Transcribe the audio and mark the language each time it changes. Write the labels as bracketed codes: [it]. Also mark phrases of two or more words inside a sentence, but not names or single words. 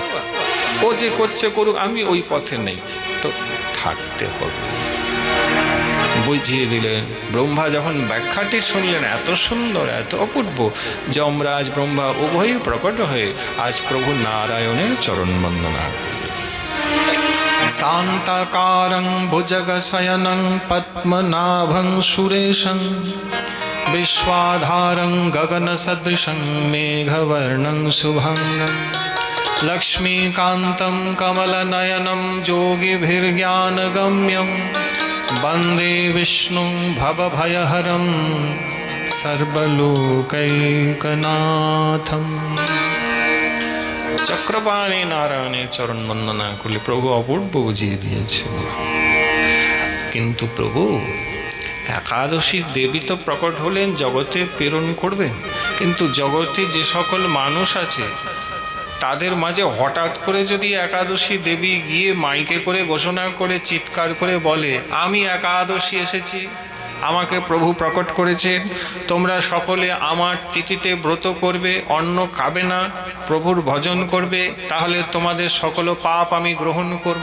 [bn] ও যে করছে করুক, আমি ওই পথে নেই, তো থাকতে হবে। বুঝিয়ে দিলেন। ব্রহ্মা যখন ব্যাখ্যাটি শুনলেন, এত সুন্দর, এত অপূর্ব, যমরাজ ব্রহ্মা উভয়ই প্রকট হয়ে আজ প্রভু নারায়ণের চরণ বন্দনা। [sa] শান্তাকারং ভুজগশয়নং পদ্মনাভং সুরেশং বিশ্বাধারং গগনসদৃশং মেঘবর্ণং শুভঙ্গম লক্ষ্মীকান্तं কমলনয়नं যোগীভির্জ্ঞানগম্যं বন্দে বিষ্ণুং ভবভয়হরং সর্বলোকৈকনাথম। [bn] চক্রপাণি নারায়ণের চরণ বন্দনা করলে প্রভু অপূর্ব বুঝিয়ে দিয়েছে। কিন্তু প্রভু একাদশী দেবী তো প্রকট হলেন, জগতে প্রেরণ করবেন, কিন্তু জগতে যে সকল মানুষ আছে তাদের মাঝে হঠাৎ করে যদি একাদশী দেবী গিয়ে মাইকে করে ঘোষণা করে চিৎকার করে বলে, আমি একাদশী এসেছি, আমাকে প্রভু প্রকট করেছেন, তোমরা সকলে আমার তিথিতে ব্রত করবে, অন্ন খাবে না, প্রভুর ভজন করবে, তাহলে তোমাদের সকল পাপ আমি গ্রহণ করব।